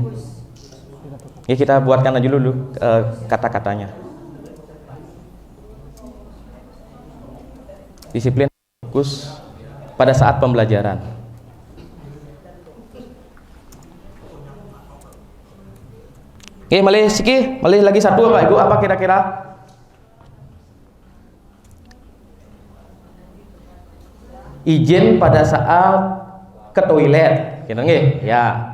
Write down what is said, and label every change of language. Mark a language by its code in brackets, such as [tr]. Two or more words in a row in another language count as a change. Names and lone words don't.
[id] Ya, kita buatkan aja dulu kata-katanya. Disiplin, fokus pada saat pembelajaran. Oke, [ban] malih siki, malih [id] lagi satu Bapak Ibu, apa kira-kira? Izin pada saat ke toilet, gitu nggih? Ya.